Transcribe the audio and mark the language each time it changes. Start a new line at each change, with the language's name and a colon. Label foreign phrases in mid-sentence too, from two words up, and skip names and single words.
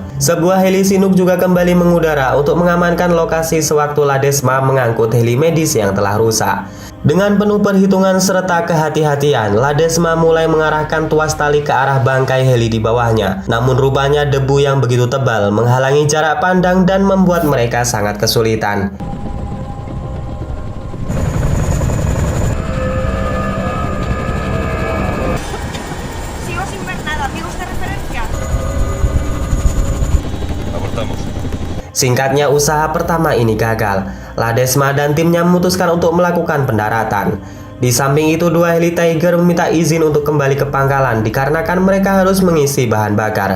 Indonesian: Sebuah heli Chinook juga kembali mengudara untuk mengamankan lokasi sewaktu Ladesma mengangkut heli medis yang telah rusak. Dengan penuh perhitungan serta kehati-hatian, Ladesma mulai mengarahkan tuas tali ke arah bangkai heli di bawahnya. Namun rupanya debu yang begitu tebal menghalangi jarak pandang dan membuat mereka sangat kesulitan.
Spanish: Sigo sin ver nada. ¿Tiene usted referencia? Abortamos.
Indonesian: Singkatnya, usaha pertama ini gagal. Ladesma dan timnya memutuskan untuk melakukan pendaratan. Di samping itu, 2 heli Tiger meminta izin untuk kembali ke pangkalan dikarenakan mereka harus mengisi bahan bakar.